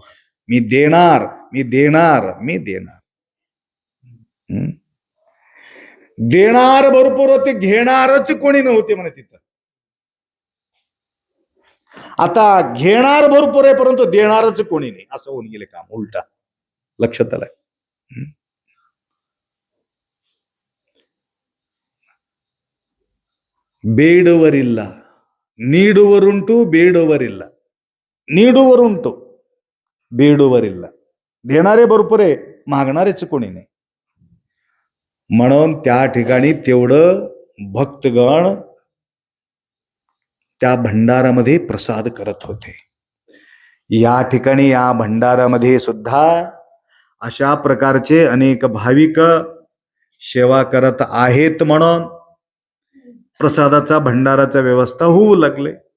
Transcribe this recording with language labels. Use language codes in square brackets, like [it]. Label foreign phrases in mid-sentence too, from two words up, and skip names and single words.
[mr] मी देणार, मी देणार, मी देणार. देणार भरपूर होते, घेणारच कोणी नव्हते म्हणे तिथं. आता घेणार भरपूर आहे परंतु देणारच कोणी नाही, असं होऊन गेले काम उलटा. लक्षात आलंय? [kn] ಬೇಡುವರಿಲ್ಲ, ನೀಡುವರುಂಟು ಬೇಡುವರಿಲ್ಲ. ನೀಡುವರುಂಟು ಬೇಡುವರಿಲ್ಲ. [mr] देणारे भरपूर आहे, मागणारेच कोणी नाही. म्हणून त्या ठिकाणी तेवढं भक्तगण त्या भंडारामध्ये प्रसाद करत होते. या ठिकाणी या भंडारामध्ये सुद्धा अशा प्रकारचे अनेक भाविक सेवा करत आहेत, म्हणून प्रसादाचा भंडाराचा व्यवस्था होऊ लागले.